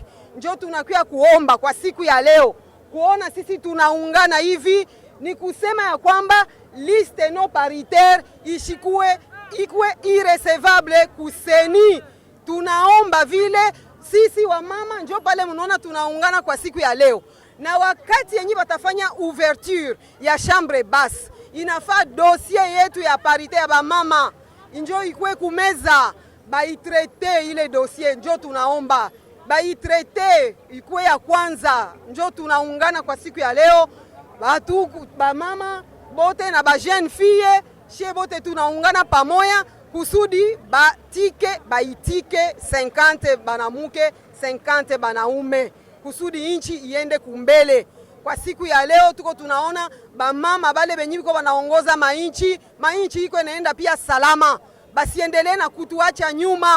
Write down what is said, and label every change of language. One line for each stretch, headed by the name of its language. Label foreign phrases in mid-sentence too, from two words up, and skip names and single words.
Swahili: Njoo tunakuya kuomba kwa siku ya leo kuona sisi tunaungana hivi, ni kusema ya kwamba
French: liste non paritaire
Swahili: ikue irrecevable kuseni. Tunaomba vile sisi wa mama njoo pale mnaona tunaungana kwa siku ya leo. Na wakati yenye batafanya ouverture ya
French: chambre basse,
Swahili: inafaa dossier yetu ya parité ya ba mama njoo ikue kumeza, baitrete ile dossier. Njoo tunaomba baitrete ikue ya kwanza. Njoo tunaungana kwa siku ya leo, batu ba mama bote na ba
French: jeune fille chez
Swahili: bote tunaungana pamoja kusudi baitike 50 banamuke 50 banaume. kusudi inchi iende kumbele. Kwa siku ya leo tuko tunaona bamama bale benye biko wanaongoza mainchi iko inaenda pia salama, basiendelee na kutuacha nyuma.